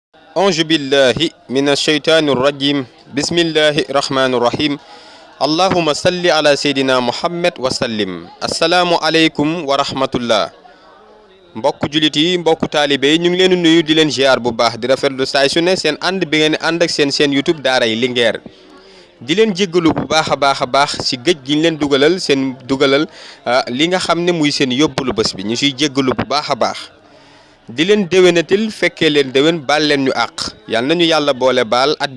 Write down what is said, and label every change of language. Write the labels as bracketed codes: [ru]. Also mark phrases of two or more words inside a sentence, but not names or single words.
[ar] أعوذ بالله من الشيطان الرجيم بسم الله الرحمن الرحيم اللهم صل على سيدنا محمد وسلم السلام عليكم ورحمة الله [wo] mbokk julit yi mbokk talibé ñu ngi leen nuyu di leen ziar bu baax di rafetlu say su ne seen ànd bi ngeen ànd ak seen YouTube daaray Linguère di leen jéggalu bu baaxa baax ci gëj gi ñu leen dugalal li nga xamne muy seen yóbbulu bés bi ñu ci jéggalu bu baaxa baax di leen déwénatil fekkee leen déwén baal leen ñu àq yal nañu yàlla boole baal at